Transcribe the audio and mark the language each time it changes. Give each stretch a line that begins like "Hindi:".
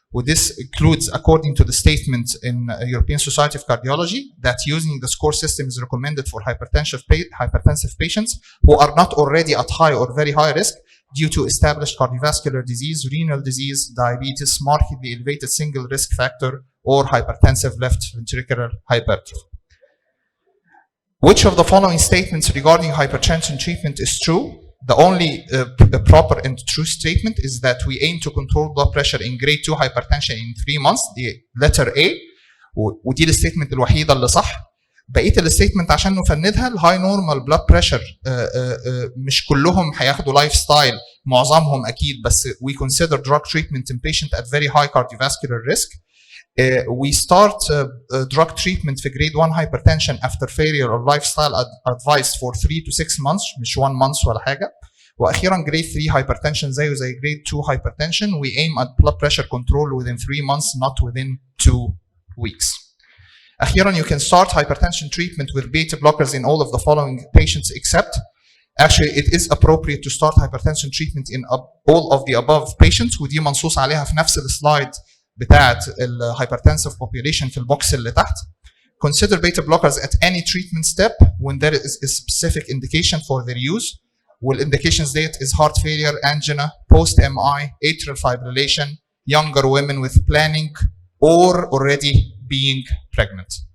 English: This includes, according to the statement in European Society of Cardiology, that using the score system is recommended for hypertensive patients who are not already at high or very high risk due to established cardiovascular disease, renal disease, diabetes, markedly elevated single risk factor, or hypertensive left ventricular hypertrophy. Which of the following statements regarding hypertension treatment is true? The only the proper and true statement is that we aim to control blood pressure in grade 2 hypertension in 3 months.
Arabic: دي
English: letter A
Arabic: ودي الستيتمنت الوحيده اللي صح. بقيه الستيتمنت عشان نفندها الهاي نورمال بلاد بريشر مش كلهم هياخدوا لايف ستايل معظمهم اكيد بس
English: we consider drug treatment in patient at very high cardiovascular risk. We start drug treatment for grade 1 hypertension after failure of lifestyle advice for 3 to 6 months
Arabic: مش
English: 1 month
Arabic: ولا حاجة. وأخيرا
English: grade 3 hypertension
Arabic: زيه زي
English: grade 2 hypertension we aim at blood pressure control within 3 months not within 2 weeks.
Arabic: أخيرا
English: you can start hypertension treatment with beta blockers in all of the following patients except actually it is appropriate to start hypertension treatment in all of the above patients
Arabic: ودي منصوص عليها في نفس السلايد بتاعه الهايبرتنسيف population في البوكس اللي تحت.
English: Consider beta blockers at any treatment step when there is a specific indication for their use. والindications ديت is heart failure, angina, post-MI, atrial fibrillation, younger women with planning or already being pregnant.